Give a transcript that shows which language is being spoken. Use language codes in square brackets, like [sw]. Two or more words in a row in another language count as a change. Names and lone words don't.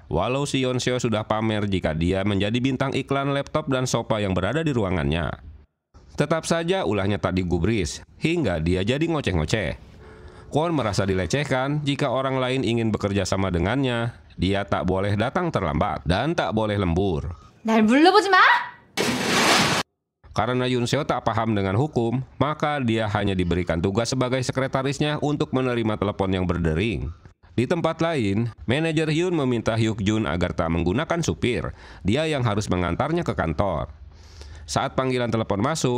[id] Walau si Yoon Seo sudah pamer jika dia menjadi bintang iklan laptop dan sofa yang berada di ruangannya. Tetap saja ulahnya tak digubris, hingga dia jadi ngoceh-ngoceh. Kwon merasa dilecehkan jika orang lain ingin bekerja sama dengannya. Dia tak boleh datang terlambat dan tak boleh lembur. [ko] 날 물러보지 마! [id] Karena Yoon Seo tak paham dengan hukum, maka dia hanya diberikan tugas sebagai sekretarisnya untuk menerima telepon yang berdering. Di tempat lain, manajer Hyun meminta Hyuk Jun agar tak menggunakan supir. Dia yang harus mengantarnya ke kantor. Saat panggilan telepon masuk,